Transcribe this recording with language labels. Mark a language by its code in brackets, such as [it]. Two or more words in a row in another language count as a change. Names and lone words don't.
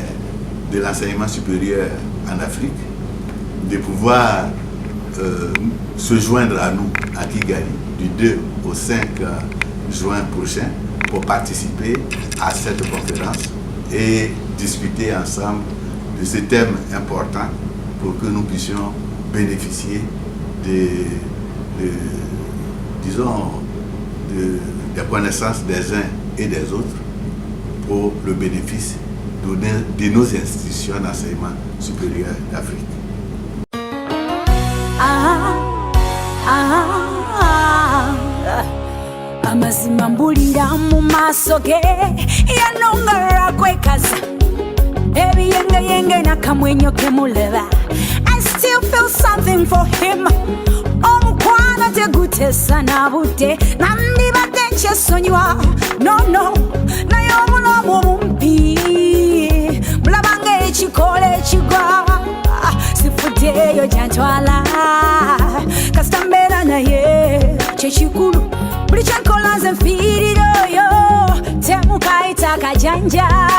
[fr] de l'enseignement supérieur en Afrique de pouvoir se joindre à nous à Kigali du 2 au 5 juin prochain pour participer à cette conférence et discuter ensemble de ce thème important pour que nous puissions bénéficier des connaissances des uns et des autres pour le bénéfice de nos institutions d'enseignement supérieur d'Afrique. [lg] Amazima mbulira mu maaso ge yanongera kwekaza ebiyengeyenge n'akamwenyo ke muleba. [en] I still feel something for him. [lg] Omukwana tegutesa na budde nandibadde nkyesonyiwa no naye omulomo mumpi mulabanga ekikola ekigwa sifuddeyo gyantwala kasita mbeera naye kyekikulu buli kyenkola nze nfiirireyo temukayita akajanja